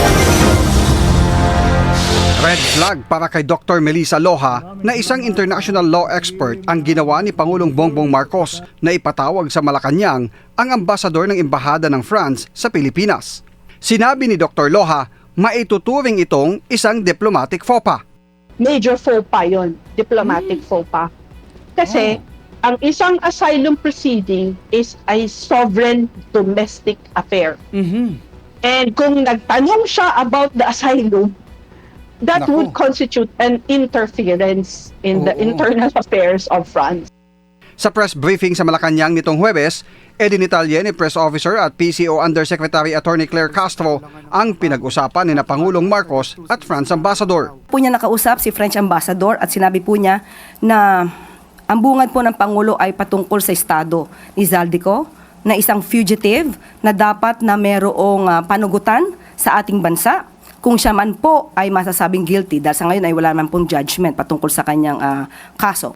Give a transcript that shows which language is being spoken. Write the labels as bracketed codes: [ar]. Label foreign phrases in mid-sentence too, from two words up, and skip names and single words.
[en] Red flag [tl] para kay Dr. Melissa Loja na isang [en] international law expert [tl] ang ginawa ni Pangulong Bongbong Marcos na ipatawag sa Malacanang ang ambasador ng Embahada ng France sa Pilipinas. Sinabi ni Dr. Loja, maituturing itong isang [en] diplomatic faux pas. Major faux pas yun, diplomatic faux pas. [tl] Kasi ang isang [en] asylum proceeding is a sovereign domestic affair. And [tl] kung nagtanong siya [en] about the asylum, that [tl] Naku. [en] would constitute an interference in the internal affairs of France. [tl] Sa [en] press briefing [tl] sa Malacanang nitong Huwebes, idinitalye ni Press Officer at PCO Undersecretary Attorney Claire Castro ang pinag-usapan ni na Pangulong Marcos at France Ambassador. Po niya nakausap si French Ambassador at sinabi po niya na ang bungad po ng Pangulo ay patungkol sa estado ni Zaldico na isang fugitive na dapat na merong panugutan sa ating bansa kung siya man po ay masasabing guilty dahil sa ngayon ay wala man pong judgment patungkol sa kanyang kaso.